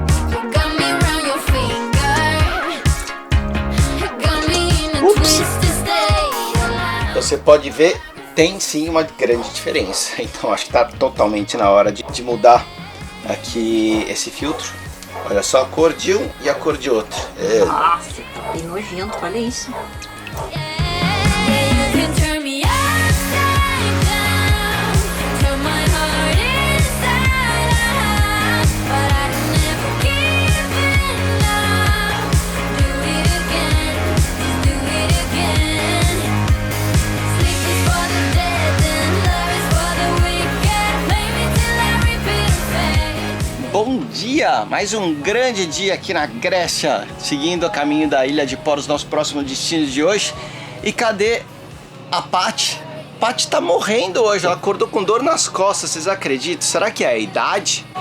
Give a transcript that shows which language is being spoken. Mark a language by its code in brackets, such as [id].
[en] You got me around your finger. You got me in a twisted state of life. [pt] Você pode ver, tem sim uma grande diferença. Então acho que está totalmente na hora de mudar aqui esse filtro. Olha só a cor de um e a cor de outro. Nossa, tá bem nojento, olha isso. [en] You can turn me upside down, turn my heart inside out, but I never give up. Do it again, just do it again. Sleep is for the dead and love is for the wicked. Play me till every bit of fate. [pt] Bom dia! Mais um grande dia aqui na Grécia, seguindo o caminho da Ilha de Poros, nosso próximo destino de hoje. E cadê a Paty? Paty tá morrendo hoje, ela acordou com dor nas costas, vocês acreditam? Será que é a idade?